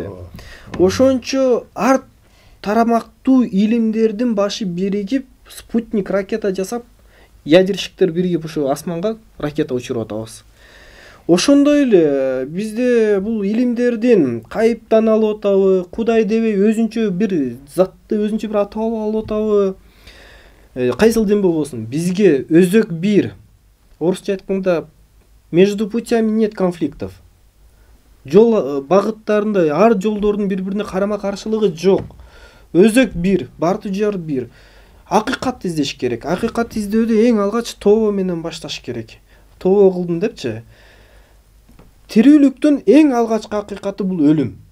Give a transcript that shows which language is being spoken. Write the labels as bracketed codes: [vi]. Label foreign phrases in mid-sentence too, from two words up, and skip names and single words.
[ky] Ошончо ар тарамактуу илимдердин башы биригип, спутник ракета жасап, ядерщиктер биригип ушу асманга ракета учуруп атабыз. Ошондой эле бизде бул илимдердин кайыптан алып атабы, Кудай дебей өзүнчө бир затты өзүнчө бир атап алып атабы. Кайсыл дин болбосун, бизге өзөк бир. Орусча айтканда [ru] между путями нет конфликтов. [ky] Жол багыттарында ар жолдордун бири-бирине карама-каршылыгы жок. Өзөк бир, барды жар бир. Акыйкат издеш керек. Акыйкат издөдө эң алгач тобо менен башташ керек. Тобо кылдым депчи. Тирүүлүктүн эң алгачкы акыйкаты бул өлүм.